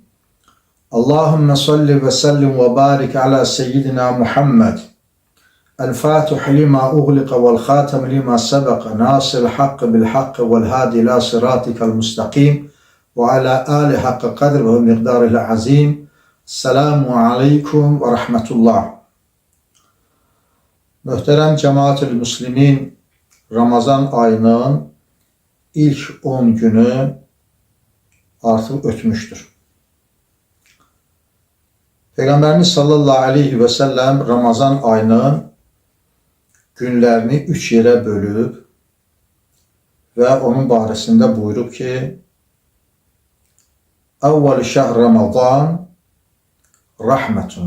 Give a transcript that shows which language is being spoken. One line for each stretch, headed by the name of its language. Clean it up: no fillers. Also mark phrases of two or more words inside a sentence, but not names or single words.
Arabic: اللهم صل وسلم وبارك على سيدنا محمد. الفاتح لما أغلق والخاتم لما سبق. ناصر الحق بالحق والهادي إلى صراطك المستقيم. وعلى آله حق قدره ومقداره العظيم. السلام عليكم ورحمة الله.
Azerbaijani: Möhtərəm cəmaat-ül müslimin, Ramazan ayının ilk 10 günü artıq ötmüşdür. Peyğəmbərimiz
Arabic: صلى الله عليه وسلم
Azerbaijani: Ramazan ayının günlərini 3 yerə bölüb və onun barəsində buyurub ki,
Arabic: أول شهر رمضان رحمة.